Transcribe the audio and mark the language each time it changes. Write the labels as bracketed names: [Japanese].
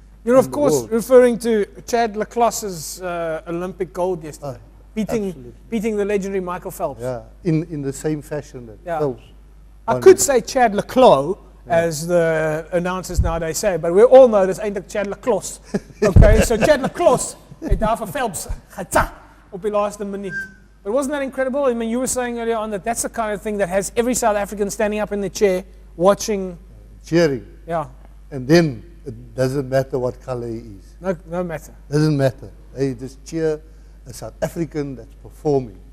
[English] You're of course referring to Chad Laclosse's Olympic gold yesterday, beating the legendary Michael Phelps. Yeah, in the same fashion that Phelps. I could say Chad Leclos, as the announcers nowadays say, but we all know this ain't Chad Laclos. [Afrikaans] Okay, so Chad Laclos, het daar vir Phelps, op die laaste minuut. [English] But wasn't that incredible? I mean, you were saying earlier on that that's the kind of thing that has every South African standing up in the chair, watching. Cheering. Yeah. And then it doesn't matter what color he is. No matter. Doesn't matter. They just cheer a South African that's performing.